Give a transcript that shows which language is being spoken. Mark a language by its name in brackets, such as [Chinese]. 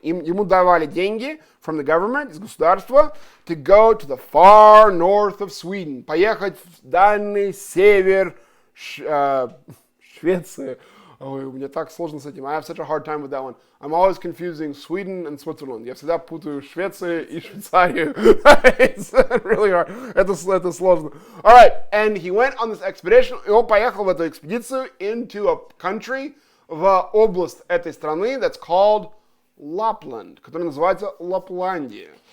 [Russian] Ему давали деньги [English] from the government, [Russian] из государства, [English] to go to the far north of Sweden. [Russian] Поехать в дальний север Швеции. Ой, у меня так сложно с этим. [English] I have such a hard time with that one. I'm always confusing Sweden and Switzerland. [Russian] Я всегда путаю Швецию и Швейцарию. [English] It's really hard. [Russian] Это сложно. [English] All right, and he went on this expedition. [Russian] И он поехал в эту экспедицию [English] into a country, [Russian] в область этой страны [English] that's called Lapland, [Russian] которая называется Лапландия.